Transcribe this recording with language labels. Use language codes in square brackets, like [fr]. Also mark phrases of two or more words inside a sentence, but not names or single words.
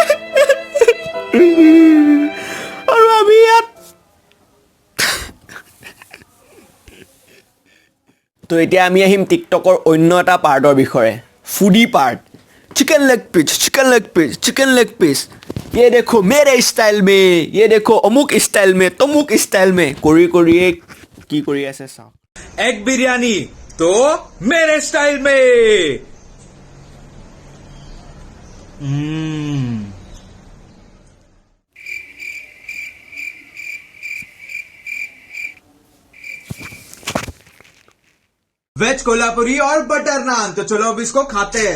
[as] আৰু আমি ইয়াত তো এতিয়া আমি আহিম টিকটকৰ অন্য এটা পাৰ্টৰ বিষয়ে, ফুডি পাৰ্ট। [en] chicken leg piece [hi] ये देखो मेरे स्टाइल में, ये देखो अमुक स्टाइल में, तमुक स्टाइल में [as] কৰিয়ে কি কৰি আছে চাওঁ। [hi] एग बिरयानी तो मेरे स्टाइल में। वेज कोल्हापुरी और बटर नान, तो चलो अब इसको खाते हैं।